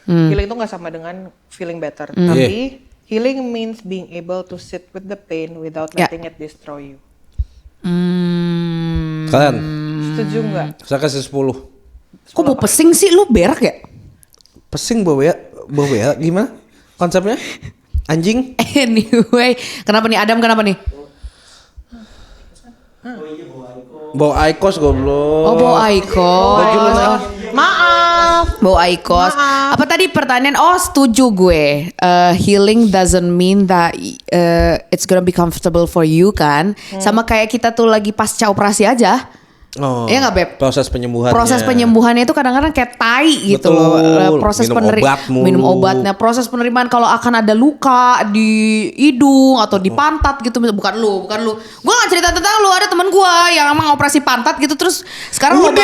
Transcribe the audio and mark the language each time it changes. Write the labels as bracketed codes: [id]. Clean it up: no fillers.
[id] Healing itu nggak sama dengan feeling better. Tapi [en] healing means being able to sit with the pain without letting it destroy you. [id] Kalian? Setuju nggak? Saya kasih 10. Kok mau pesing sih, lu berak ya? Pesing bau ya gimana konsepnya? Anjing? Anyway, kenapa nih Adam, kenapa nih? Bau Aikos goblok. Oh, bau Aikos. Maaf. Bau Aikos. Apa tadi pertanyaan? Oh, setuju gue. [en] Healing doesn't mean that it's gonna be comfortable for you kan. [id] Sama kayak kita tuh lagi pasca operasi aja. Oh, iya nggak Beb? Proses penyembuhannya. Proses penyembuhannya itu kadang-kadang kayak tai gitu. Betul. Proses Minum minum obatnya, proses penerimaan kalau akan ada luka di hidung atau di pantat gitu. Bukan lu. Gue nggak cerita tentang lu, ada teman gue yang emang operasi pantat gitu terus sekarang